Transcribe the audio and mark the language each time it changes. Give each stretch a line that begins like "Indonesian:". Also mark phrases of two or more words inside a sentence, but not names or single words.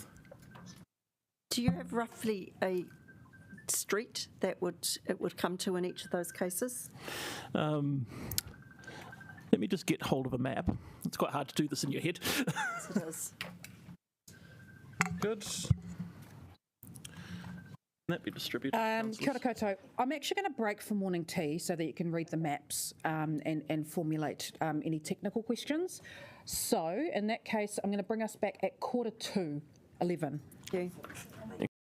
English: Do you have roughly a street that it would come to in each of those cases? Let me just get hold of a map. It's quite hard to do this in your head. Yes, it is. Good. Can that be distributed?
Māori: Kia ora koutou.
English: I'm actually going to break for morning tea so that you can read the maps and formulate any technical questions. So in that case, I'm going to bring us back at 11:45. Thank you.